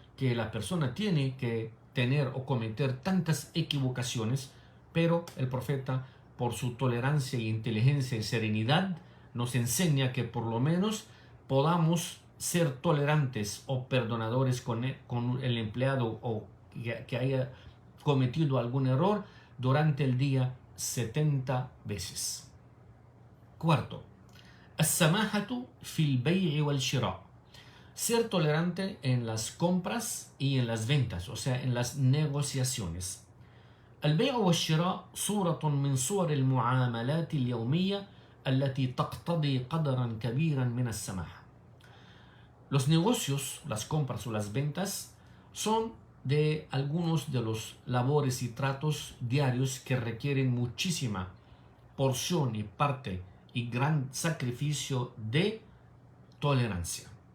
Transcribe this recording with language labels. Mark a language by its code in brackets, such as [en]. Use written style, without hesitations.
[es] que la persona tiene que tener o cometer tantas equivocaciones, pero el profeta, por su tolerancia, inteligencia y serenidad, nos enseña que por lo menos podamos ser tolerantes o perdonadores con el empleado o que haya cometido algún error durante el día 70 veces. Cuarto, [ar] السماحة في البيع والشراء. [es] Ser tolerante en las compras y en las ventas, o sea, en las negociaciones. [ar] البيع والشراء صورة من صور المعاملات اليومية التي تقتضي قدرا كبيرا من السماحة. [es] Los negocios, las compras o las ventas, son de algunos de los labores y tratos diarios que requieren muchísima porción y parte y gran sacrificio de tolerancia.